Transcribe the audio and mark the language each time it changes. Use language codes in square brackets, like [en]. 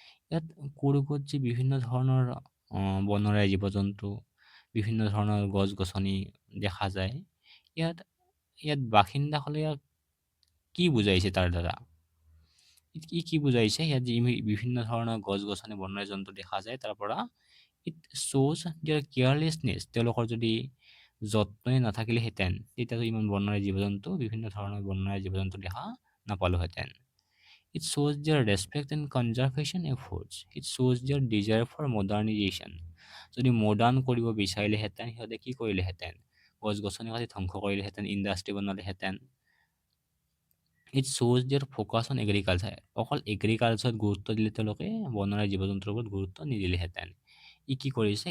[as] ইয়াত কুৰ্গত যি বিভিন্ন ধৰণৰ বনৰীয়া জীৱ জন্তু, বিভিন্ন ধৰণৰ গছ গছনি দেখা যায়, ইয়াত বাসিন্দাসকলে ইয়াক কি বুজাইছে তাৰ দ্বাৰা? কি বুজাইছে? ইয়াত যি বিভিন্ন ধৰণৰ গছ গছনি বনৰীয়া জন্তু দেখা যায়, তাৰ পৰা [en] it শ্ব'জ দিয়াৰ কেয়াৰলেছনেছ, [as] তেওঁলোকৰ যদি যত্নই নাথাকিলেহেঁতেন তেতিয়াতো ইমান বনৰীয়া জীৱ জন্তু, বিভিন্ন ধৰণৰ বনৰীয়া জীৱ জন্তু দেখা নাপালোহেঁতেন। [en] It shows their respect and conservation efforts. It shows their desire for modernization. [as] যদি মডাৰ্ণ কৰিব বিচাৰিলেহেঁতেন সিহঁতে কি কৰিলেহেঁতেন? গছ গছনি কাটি ধ্বংস কৰিলেহেঁতেন, ইণ্ডাষ্ট্ৰি বনালেহেঁতেন। [en] it শ্ব'জ দিয়াৰ focus on agriculture, [as] অকল এগ্ৰিকালচাৰত গুৰুত্ব দিলে তেওঁলোকে বনৰীয়া জীৱ জন্তুৰ ওপৰত গুৰুত্ব নিদিলেহেঁতেন। ই কি কৰিছে?